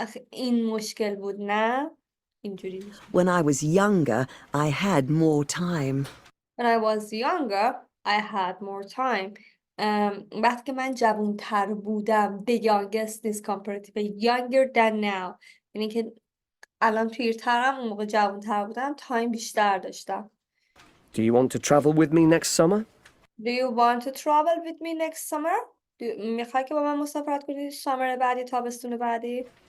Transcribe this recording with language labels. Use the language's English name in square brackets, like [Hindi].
[Persian] این مشکل بود نه اینجوری میشه. [English] When I was younger, I had more time. When I was younger, I had more time. [Persian] وقتی که من جوان‌تر بودم. [English] The youngest is comparative. Younger than now. [Persian] یعنی که الان پیرترم، اون موقع جوان‌تر بودم، تایم بیشتر داشتم. [English] Do you want to travel with me next summer? Do you want to travel with me next summer? [Persian] میخوای که با من مسافرت کنی سامر بعدی، تابستون بعدی؟